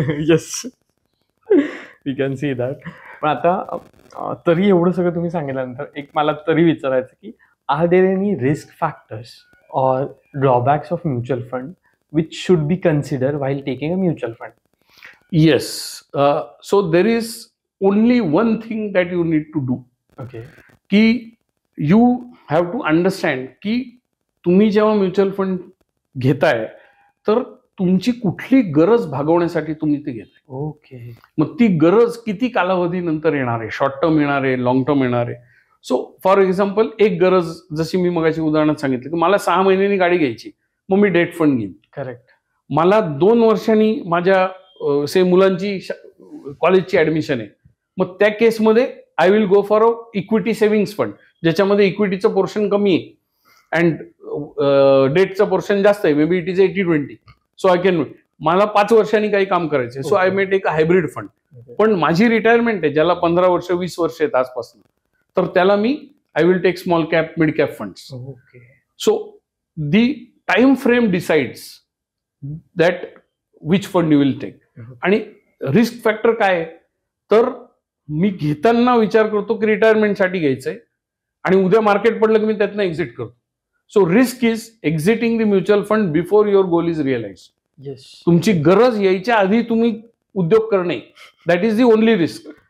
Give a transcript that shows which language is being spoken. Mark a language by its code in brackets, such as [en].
[en] Yes, we can see that. [mr] पण आता तरी एवढं सगळं तुम्ही सांगितल्यानंतर एक मला तरी विचारायचं की [en] Are there any risk factors or drawbacks of mutual fund which should be considered while taking a mutual fund? Yes. So there is only one thing that you need to do. Okay. [mr] की [en] you have to understand [mr] की तुम्ही जेव्हा mutual fund घेताय तर तुमची कुठली गरज भागवण्यासाठी तुम्ही ते घेताय. [en] Okay. [mr] मग ती गरज किती कालावधीनंतर येणार आहे? शॉर्ट टर्म येणार आहे, लॉंग टर्म येणार आहे? सो फॉर एक्झाम्पल, एक गरज जशी मी मगाशी उदाहरणात सांगितलं की मला 6 महिन्यांनी गाडी घ्यायची, मग मी डेट फंड घेईन. [en] Correct. [mr] मला 2 वर्षांनी माझ्या मुलांची कॉलेजची ऍडमिशन आहे, मग त्या केसमध्ये [en] I will go for a equity savings fund [mr] ज्याच्यामध्ये इक्विटीचं पोर्शन कमी आहे अँड डेटचं पोर्शन जास्त आहे. [en] May be it is 80-20. So I can, [mr] मला 5 वर्षांनी काही काम करायचंय, [en] So I may take a hybrid fund. [mr] पण माझी रिटायरमेंट आहे ज्याला 15 वर्ष 20 वर्ष आहेत आजपासून, तर त्याला मी [en] I will take small cap mid cap funds. Okay. So the time frame decides that which fund you will take. [mr] आणि रिस्क फॅक्टर काय आहे, तर मी घेताना विचार करतो की रिटायरमेंटसाठी घ्यायचंय आणि उद्या मार्केट पडलं की मी त्यातनं एक्झिट करतो. [en] So risk is exiting the mutual fund before your goal is realize. Yes. [mr] तुमची गरज यायच्या आधी तुम्ही उद्योग करणे, [en] That is the only risk.